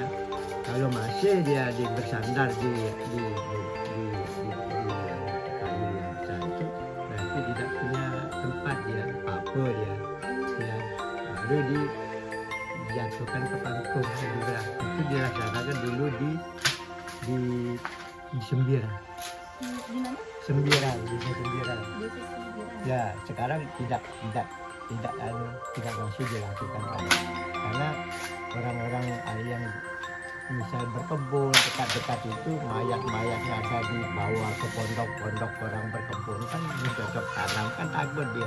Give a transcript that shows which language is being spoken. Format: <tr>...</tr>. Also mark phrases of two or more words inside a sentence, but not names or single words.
<id>Kalau masih dia bersandar di kayu yang besar itu, nanti tidak punya tempat dia, apa dia, baru dijatuhkan ke pangkung juga. Itu dilaksanakan dulu di Sembiran. Di mana? Sembiran, di Sembiran. Di Sembiran. Ya, sekarang tidak masih dilakukan lagi. Karena orang-orang yang misal berkebun dekat-dekat itu mayat-mayatnya ada di bawah ke pondok-pondok orang berkebun kan dicocok tanam kan takut dia.</id>